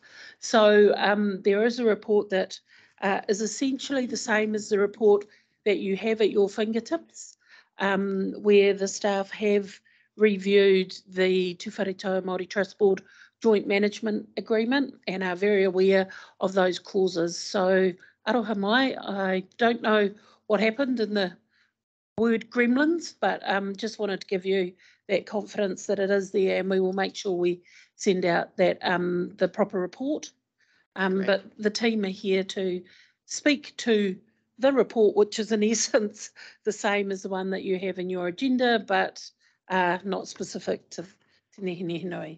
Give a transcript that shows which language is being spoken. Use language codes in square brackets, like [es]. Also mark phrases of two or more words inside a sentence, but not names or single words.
[en] So there is a report that is essentially the same as the report that you have at your fingertips, where the staff have reviewed the Te Whare Māori Trust Board Joint Management Agreement and are very aware of those clauses. So [mi] aroha mai, [en] I don't know what happened in the word gremlins, but just wanted to give you that confidence that it is there, and we will make sure we send out that the proper report. But the team are here to speak to the report, which is in essence the same as the one that you have in your agenda, but not specific to Te Nehi Nui.